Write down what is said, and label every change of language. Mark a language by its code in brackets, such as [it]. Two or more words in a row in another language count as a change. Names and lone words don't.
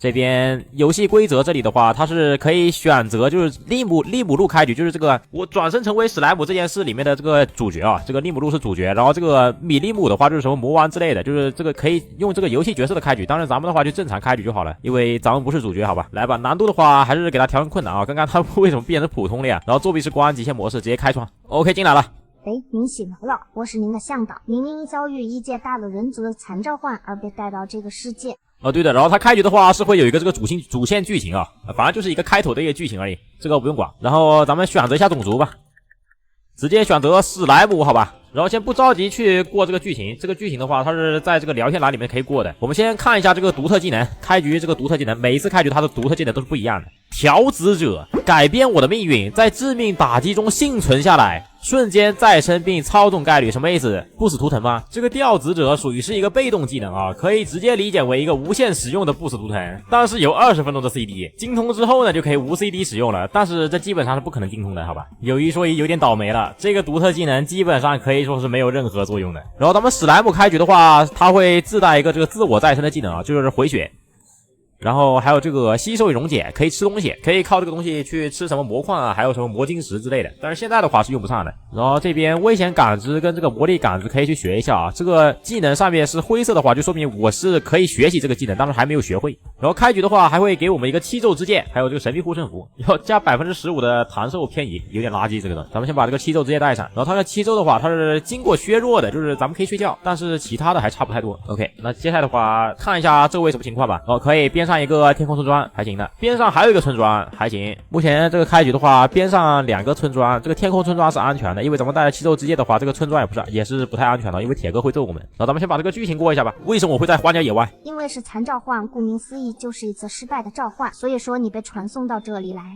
[zh] 這邊遊戲規則這裡的話，它是可以選擇就是利姆路開局，就是這個我轉生成為史萊姆這件事裡面的這個主角啊，這個利姆路是主角，然後這個米利姆的話就是什麼魔王之類的，就是這個可以用這個遊戲角色的開局。当然咱們的話就正常開局就好了，因為咱們不是主角，好吧？來吧，難度的話還是給它調成困難啊。剛剛它為什麼變成普通了呀？然後作弊是關極限模式，直接開創。OK，進來了。您醒了，我是您的向導。您因遭遇异界大的人族的殘召喚而被帶到這個世界。哦，對的，然後它開局的話是會有一個這個主線劇情啊，反正就是一個開頭的一個劇情而已，這個不用管。然後咱們選擇一下種族吧，直接選擇史萊姆，好吧？然後先不着急去過這個劇情，這個劇情的話它是在這個聊天欄裡面可以過的。我們先看一下這個獨特技能，開局這個獨特技能，每一次開局它的獨特技能都是不一樣的。調子者，改變我的命運，在致命打擊中幸存下來，瞬間再生並操縱概率，什麼意思？不死图腾嗎？这個調子者屬於是一個被動技能啊，可以直接理解為一個無限使用的不死圖騰，但是有20分鐘的 CD， 精通之後呢就可以無 CD 使用了，但是這基本上是不可能精通的，好吧？有一說一，有點倒霉了，這個獨特技能基本上可以說是沒有任何作用的。然後咱們史萊姆開局的話，它會自帶一個這個自我再生的技能啊，就是回血。然後還有這個吸收與溶解，可以吃東西，可以靠這個東西去吃什麼魔礦啊，還有什麼魔晶石之類的。但是現在的話是用不上的。然後這邊危險感知跟這個魔力感知可以去學一下啊。這個技能上面是灰色的話，就說明我是可以學習這個技能，但是還沒有學會。然後開局的話還會給我們一個七咒之劍，還有這個神秘護身符，要加 15% 的彈壽偏移，有點垃圾這個的。咱們先把這個七咒之劍帶上。然後它的七咒的話，它是經過削弱的，就是咱們可以睡覺，但是其他的還差不太多。OK， 那接下來的話看一下周圍什麼情況吧。然後可以邊上一個天空村莊還行的，邊上還有一個村莊還行。目前這個開局的話，邊上2個村莊，這個天空村莊是安全的，因為咱們帶了七咒之劍的話，這個村莊也是不太安全的，因為鐵哥會揍我們。然後咱們先把這個劇情過一下吧。為什麼我會在荒郊野外？因為是殘召喚，顧名思義就是一次失敗的召喚，所以說你被傳送到這裡來。